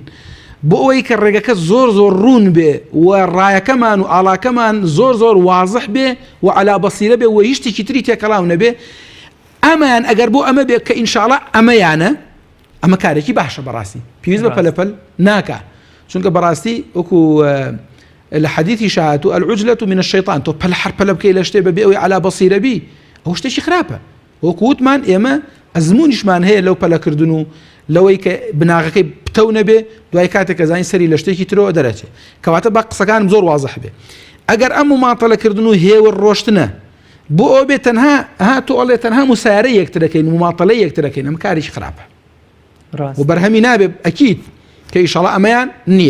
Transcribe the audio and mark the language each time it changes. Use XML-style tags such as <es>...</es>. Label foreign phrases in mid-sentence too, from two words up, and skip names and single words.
<ckb>بۆ ئەوەی کە ڕێگەکە زۆر ڕوون بێ و ڕایەکەمان و ئاڵاکەمان زۆر واضح بێ و</ckb> <ar>علا بەسیرە</ar> <ckb>بێ و هیچ شتێکی تری تێکەڵاو نەبێ ئەمان ئەگەر بۆ ئەمە بێ کە ئینشاءالله ئەمەیانە ئەمە کارێکی باشە بەڕاستی پێویست بە پەلەپەل ناکە چونکە بەڕاستی وەکو لە حەدیثی شاهاتوو</ckb> <ar>العجلة من الشيطان</ar> <ckb>تۆ هەر پەلە بکەی لە شتێ بەبێ ئەوەی</ckb> <ar>علا بەسیرە</ar> <ckb>بی ئەو شتێکی خراپە وەکو وتمان ئێمە ئەزمونیشمان هەیە لەو پەلەکردن و لەوەی کە بناغەکەی پتەو نەبێ دوای کاتێک ئەزانی سەری لە شتێکی ترەوە دەرەچێت کەواتە بە قسەکانم زۆر واضح بێ ئەگەر ئەم مماتەلەکردن و هێور ڕۆشتنە بۆ ئەو بێت تەنها تۆ ئەڵێ تەنها مسایرە یەکترەکەین و مماتەلەی یەکترەکەین ئەم کاریش خراپە و بەرهەمی نابێ ئەکید کە ئیشەڵا ئەمەیان نییە.</ckb>